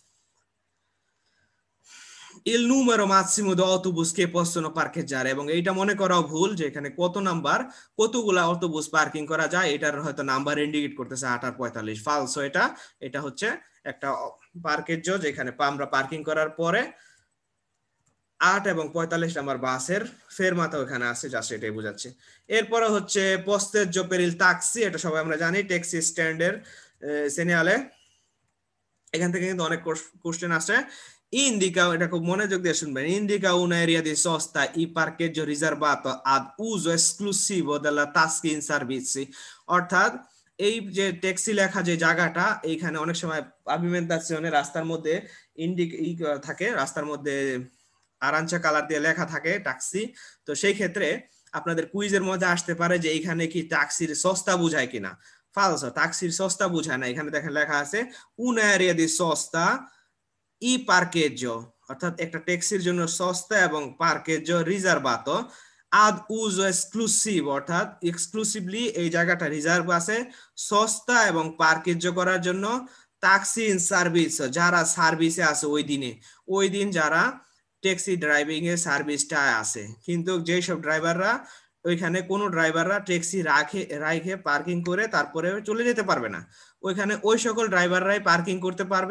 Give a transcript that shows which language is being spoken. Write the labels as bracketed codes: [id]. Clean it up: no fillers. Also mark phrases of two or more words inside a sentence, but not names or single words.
[it] il numero massimo di autobus che possono parcheggiare, [bn] এবং এইটা মনে করাও ভুল যে এখানে কত নাম্বার কতগুলা অটোবুস পার্কিং করা যায়, এটার হয়তো নাম্বার ইন্ডিকেট করতেছে 8 আর 45, ফালসো। এটা হচ্ছে একটা পার্কেজ্য যেখানে আমরা পার্কিং করার পরে 8 এবং 45 নাম্বার বাসের ফেরমাতা ওখানে আছে, জাস্ট এটাই বোঝাচ্ছে। এরপরে হচ্ছে [it] posteggio per il taxi, [bn] এটা সবাই আমরা জানি ট্যাক্সি স্ট্যান্ডের সেনিয়ালে, এখান থেকে কিন্তু অনেক কোশ্চেন আসে। indica, এটা খুব মনোযোগ দিয়ে শুনবেন, [it] indica un'area di sosta e parcheggio riservato ad uso esclusivo della taxi in servizi, [bn] অর্থাৎ এই যে ট্যাক্সি লেখা যে জায়গাটা, এইখানে অনেক সময় pavimentazione রাস্তার মধ্যে থাকে, রাস্তার মধ্যে আরাঞ্চা কালার দিয়ে লেখা থাকে ট্যাক্সি, তো সেই ক্ষেত্রে আপনাদের কুইজের মধ্যে আসতে পারে যে এইখানে কি ট্যাক্সির সস্তা বোঝায় কিনা। ফালসো, ট্যাক্সির সস্তা বোঝায় না, এখানে দেখেন লেখা আছে [it] un'area di sosta e parcheggio, [bn] অর্থাৎ একটা ট্যাক্সির জন্য সস্তা এবং [it] parcheggio riservato ad uso esclusivo, [bn] অর্থাৎ এক্সক্লুসিভলি এই জায়গাটা রিজার্ভ আছে সস্তা এবং পার্কেজ্জো করার জন্য [it] taxi in servizio, [bn] যারা সার্ভিসে আছে ওই দিন যারা ট্যাক্সি ড্রাইভিং এর সার্ভিসটা আছে, কিন্তু যেসব ড্রাইভাররা ওইখানে কোনো ড্রাইভাররা ট্যাক্সি রাখে পার্কিং করে তারপরে চলে যেতে পারবে না, ওইখানে ওই সকল ড্রাইভাররাই পার্কিং করতে পারবে।